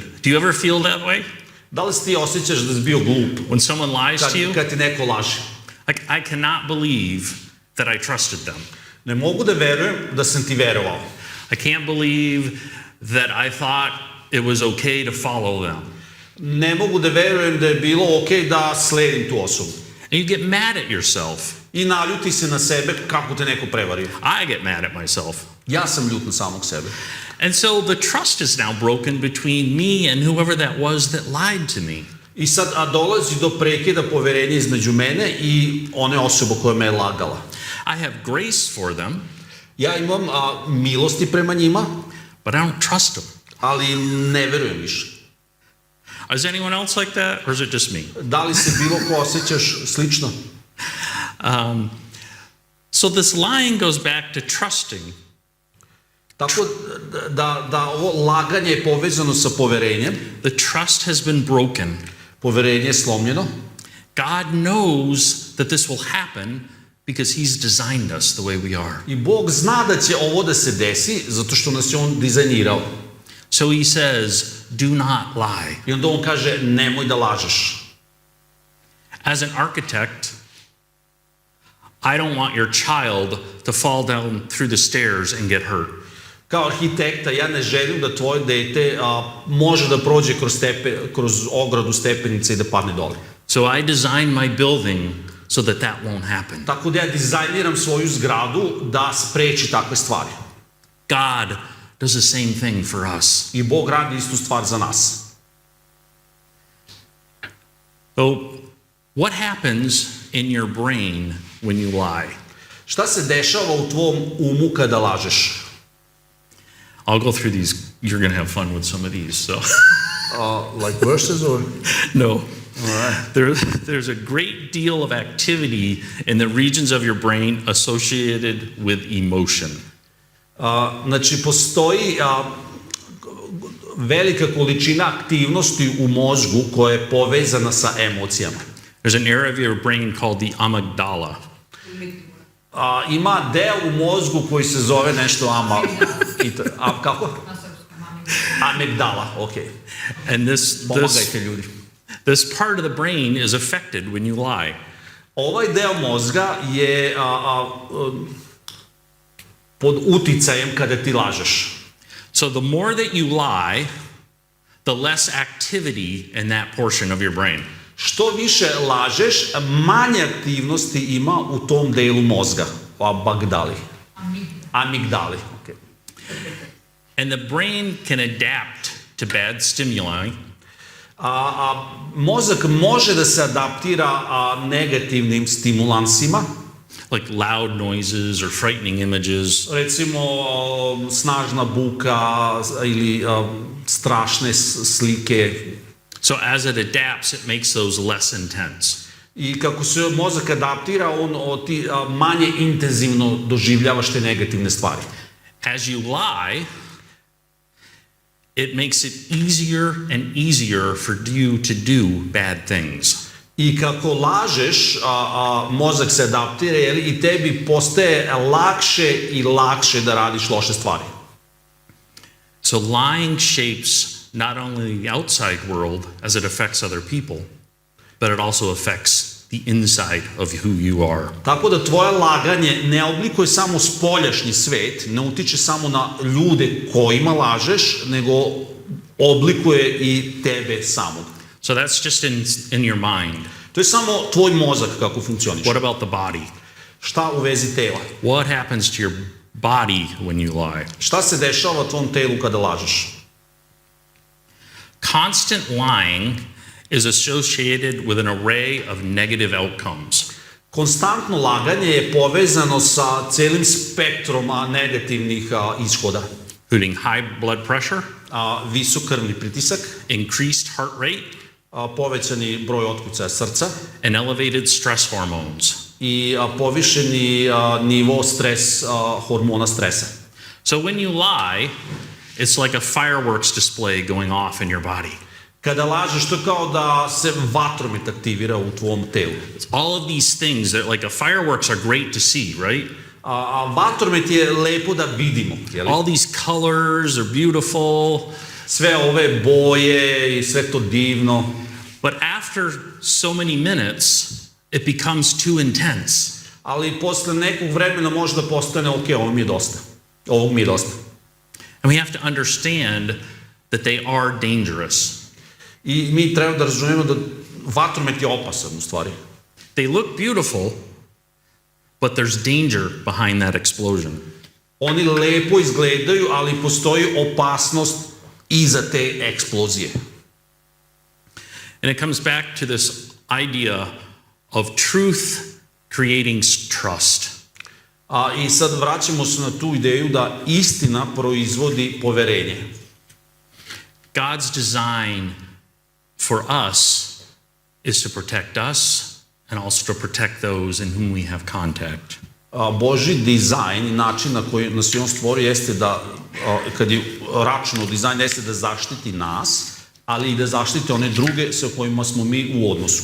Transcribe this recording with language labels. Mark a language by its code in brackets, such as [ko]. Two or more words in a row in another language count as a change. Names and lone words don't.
[en] Do you ever feel that way? [sr] Da li se ti osjećaš da si bio glup [en] When someone lies to you? [sr] kad ti neko laže? [en] I cannot believe that I trusted them. [sr] Ne mogu da verujem da sam ti verovao. [en] I can't believe that I thought it was okay to follow them. [sr] Ne mogu da verujem da je bilo okej da sledim tu osobu. [en] And you get mad at yourself. [sr] I naljuti se na sebe kako te neko prevario. [en] I get mad at myself. [sr] Ja sam ljut na samog sebe. [en] And so the trust is now broken between me and whoever that was that lied to me. [sr] I sad dolazi do prekida poverenja između mene i one osobe koja me je lagala. [en] I have grace for them, [sr] Ja imam milosti prema njima, [en] but I don't trust them. [sr] ali ne verujem više. [en] Is anyone else like that, or is it just me? [sr] Da li se bilo ko osjećaš slično? [en] So this lying goes back to trusting. [sr] Tako da ovo laganje je povezano sa poverenjem. [en] The trust has been broken. [sr] Poverenje je slomljeno. [en] God knows that this will happen because He's designed us the way we are. [sr] I Bog zna da će ovo da se desi zato što nas je On dizajnirao. [en] So He says, do not lie. [sr] I onda On kaže nemoj da lažeš. [en] As an architect, I don't want your child to fall down through the stairs and get hurt. [sr] Kao arhitekta ja ne želim da tvoje dete može da prođe kroz ogradu stepenice i da padne dole. [en] So I design my building so that that won't happen. [sr] Tako da ja dizajniram svoju zgradu da spreči takve stvari. [en] God does the same thing for us. [sr] I Bog radi istu stvar za nas. [en] So what happens in your brain when you lie? [sr] Šta se dešava u tvom umu kada lažeš? [en] I'll go through these. You're going to have fun with some of these. So Like verses or? no. All right. There's a great deal of activity in the regions of your brain associated with emotion. [sr] Znači, postoji velika količina aktivnosti u mozgu koja je povezana sa emocijama. [en] There's an area of your brain called the amygdala. [sr] Ima deo u mozgu koji se zove nešto kako? Amigdala, okay. [en] And [sr] Pomagajte ljudi. [en] this part of the brain is affected when you lie. [sr] Ovaj deo mozga je pod uticajem kada ti lažeš. [en] So the more that you lie, the less activity in that portion of your brain. [sr] Što više lažeš, manje aktivnosti ima u tom delu mozga, u amigdali. [en] Okay. And the brain can adapt to bad stimuli. [sr] Mozak može da se adaptira negativnim stimulansima, [en] like loud noises or frightening images. [sr] recimo snažna buka ili strašne slike. [en] So as it adapts, it makes those less intense. [sr] I kako se mozak adaptira, ti manje intenzivno doživljavaš te negativne stvari. [en] As you lie, it makes it easier and easier for you to do bad things. [sr] I kako lažeš, mozak se adaptira, jel, i tebi postaje lakše i lakše da radiš loše stvari. [en] So lying shapes not only the outside world as it affects other people, but it also affects the inside of who you are. [sr] Tako da tvoje laganje ne oblikuje samo spoljašnji svet, ne utiče samo na ljude kojima lažeš, nego oblikuje i tebe samog. [en] So that's just in your mind. [sr] To je samo tvoj mozak kako funkcioniš. [en] What about the body? [sr] Šta u vezi tela? [en] What happens to your body when you lie? [sr] Šta se dešava tvom telu kada lažeš? [en] Constant lying is associated with an array of negative outcomes. [sr] Konstantno laganje je povezano sa celim spektrom negativnih ishoda. [en] Including high blood pressure, [sr] Visok krvni pritisak, [en] increased heart rate, [sr] povećani broj otkucaja srca [en] and elevated stress hormones. [sr] i povišeni nivo hormona stresa. [en] So when you lie, it's like a fireworks display going off in your body. [sr] Kada lažeš, to je kao da se vatromet aktivira u tvom telu. [en] All of these things that like a fireworks are great to see, right? [sr] Vatromet je lepo da vidimo. Jeli? [en] All these colors are beautiful, [sr] Sve ove boje i sve to divno. [en] but after so many minutes, it becomes too intense. [sr] Ali posle nekog vremena može da postane ok, ovo mi je dosta. Ovog mi je dosta. [en] And we have to understand that they are dangerous. [sr] I mi treba da razumemo da vatromet je opasan u stvari. [en] They look beautiful, but there's danger behind that explosion. [sr] Oni lepo izgledaju, ali postoji opasnost iza te eksplozije. [en] And it comes back to this idea of truth creating trust. [sr] I sad vraćamo se na tu ideju da istina proizvodi poverenje. [en] God's design for us is to protect us and also to protect those in whom we have contact. [sr] Božji dizajn i način na koji nas je on stvorio jeste da, kad je računao dizajn, jeste da zaštiti nas, ali i da zaštiti one druge sa kojima smo mi u odnosu.